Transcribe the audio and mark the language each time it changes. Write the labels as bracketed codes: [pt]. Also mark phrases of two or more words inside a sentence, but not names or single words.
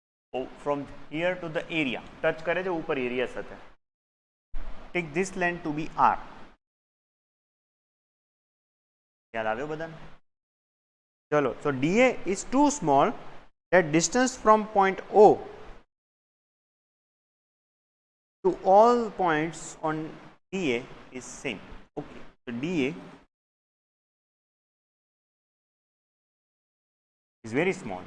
[en] from here to the area [gu] ટચ કરે છે ઉપર એરિયા સાથે. [en] Take this length to be r. [gu] ખ્યાલ આવ્યો બધાને? ચલો, [en] so dA is too small that distance from point O to all points on dA is same. Okay, so dA is very small.